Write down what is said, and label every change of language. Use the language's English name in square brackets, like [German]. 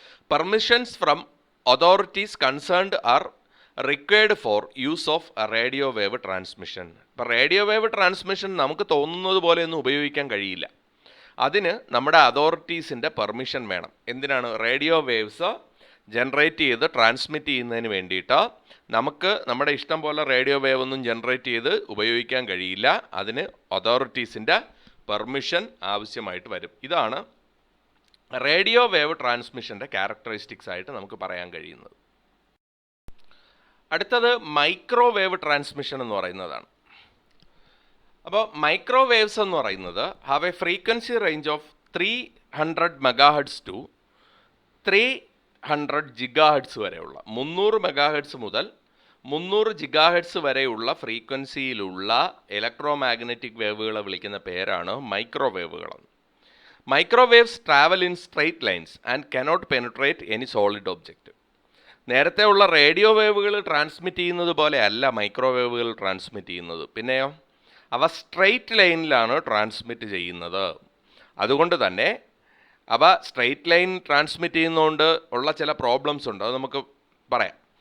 [English] Permissions from authorities concerned are required for use of a radio wave transmission. [Malayalam] ഇപ്പോൾ radio wave transmission നമുക്ക് തോന്നുന്നത് പോലെ ഒന്നും ഉപയോഗിക്കാൻ കഴിയില്ല. അതിന് നമ്മുടെ അതോറിറ്റീസിൻ്റെ പെർമിഷൻ വേണം. എന്തിനാണ്? റേഡിയോ വേവ്സ് ജനറേറ്റ് ചെയ്ത് ട്രാൻസ്മിറ്റ് ചെയ്യുന്നതിന് വേണ്ടിയിട്ട് നമുക്ക് നമ്മുടെ ഇഷ്ടം പോലെ റേഡിയോ വേവ് ഒന്നും ജനറേറ്റ് ചെയ്ത് ഉപയോഗിക്കാൻ കഴിയില്ല. അതിന് അതോറിറ്റീസിൻ്റെ പെർമിഷൻ ആവശ്യമായിട്ട് വരും. ഇതാണ് റേഡിയോ വേവ് ട്രാൻസ്മിഷൻ്റെ ക്യാരക്ടറിസ്റ്റിക്സ് ആയിട്ട് നമുക്ക് പറയാൻ കഴിയുന്നത്. അടുത്തത് മൈക്രോവേവ് ട്രാൻസ്മിഷൻ എന്ന് പറയുന്നതാണ്. അപ്പോൾ മൈക്രോവേവ്സ് എന്ന് പറയുന്നത് [English] have a frequency range of 300 MHz to 300 GHz [Malayalam] വരെയുള്ള 300 MHz മുതൽ 300 GHz വരെയുള്ള ഫ്രീക്വൻസിയിലുള്ള ഇലക്ട്രോ മാഗ്നറ്റിക് വേവുകളെ വിളിക്കുന്ന പേരാണ് മൈക്രോവേവുകളെന്ന്. [English] Microwaves travel in straight lines and cannot penetrate any solid object. [Malayalam] നേരത്തെ ഉള്ള റേഡിയോ വേവുകൾ ട്രാൻസ്മിറ്റ് ചെയ്യുന്നത് പോലെ അല്ല മൈക്രോവേവുകൾ ട്രാൻസ്മിറ്റ് ചെയ്യുന്നത്. പിന്നെയോ അവ സ്ട്രെയിറ്റ് ലൈനിലാണ് ട്രാൻസ്മിറ്റ് ചെയ്യുന്നത്. അതുകൊണ്ട് തന്നെ അവ സ്ട്രെയിറ്റ് ലൈൻ ട്രാൻസ്മിറ്റ് ചെയ്യുന്നതുകൊണ്ട് ഉള്ള ചില പ്രോബ്ലംസ് ഉണ്ട്. അത് നമുക്ക് പറയാം.